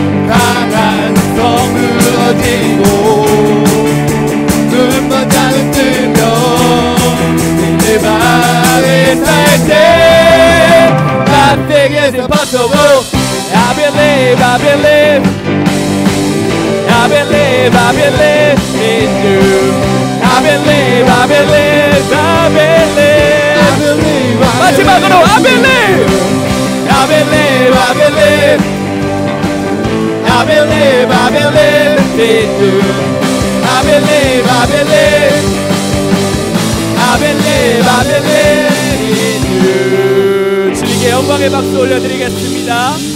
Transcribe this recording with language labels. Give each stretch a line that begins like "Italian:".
Korean: 강한 성 무너지고 눈먼 자는 뜨며 믿음 안에 살 때
English: Nothing is impossible. I believe.
Korean: I believe. I believe.
English: believe, I believe in you. I believe, I believe, I believe.
Korean: 마지막으로
English: I believe, I believe, I believe, I believe, I believe in you. I believe, I believe, I believe, I believe in you.
Korean: 주님께 영광의 박수 올려드리겠습니다.